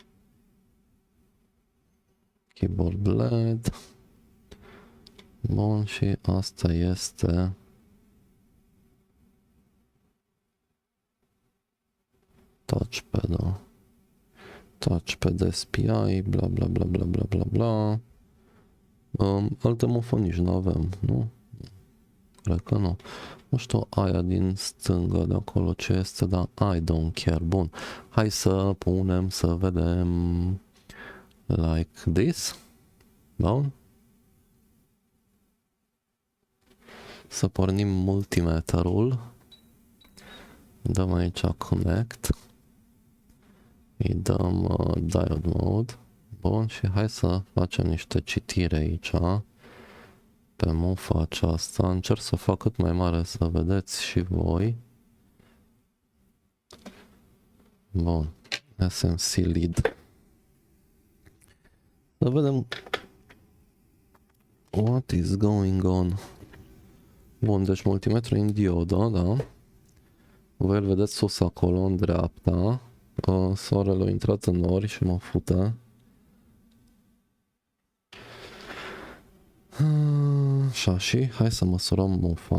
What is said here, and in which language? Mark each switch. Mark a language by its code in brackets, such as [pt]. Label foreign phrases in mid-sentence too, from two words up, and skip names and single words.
[en] Keyboard LED. [ro] Bun, și asta este touchpad-ul. [en] Touchpad SPI, bla bla bla bla bla bla bla. [ro] Alte mofoni nici nu avem, nu? Cred că nu. Nu știu aia din stânga de acolo ce este, dar [en] I don't care. [ro] Bun, hai să punem să vedem [en] like this. [ro] Bun. Să pornim multimeterul. Dăm aici connect. Îi dăm [en] diode mode. [ro] Bun, și hai să facem niște citire aici pe mufa aceasta. Încerc să fac cât mai mare să vedeți și voi. Bun, [en] SMC lead. [ro] Să vedem [en] what is going on. [ro] Bun, deci multimetru în diodă, da? Voi îl vedeți sus acolo, în dreapta. Soarele a intrat în nori și mă fute. Așa, și hai să măsurăm mufa.